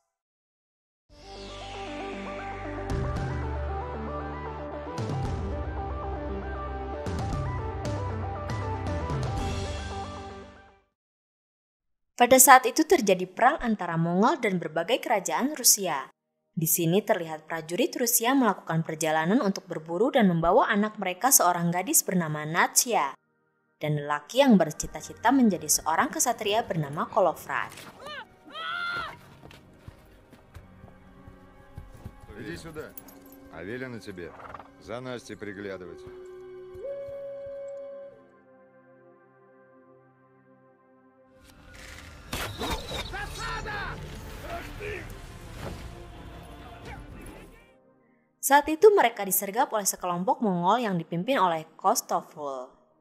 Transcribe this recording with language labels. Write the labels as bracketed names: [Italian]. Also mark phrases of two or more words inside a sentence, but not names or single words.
[Indonesian] Pada saat itu terjadi perang antara Mongol dan berbagai kerajaan Rusia. Di sini terlihat prajurit Rusia melakukan perjalanan untuk berburu dan membawa anak mereka seorang gadis bernama Natsya dan lelaki yang bercita-cita menjadi seorang kesatria bernama Kolovrat. [Russian] Иди сюда. А велено тебе за Настей приглядывать. [Indonesian] Saat itu mereka disergap oleh sekelompok Mongol yang dipimpin oleh Kostoful.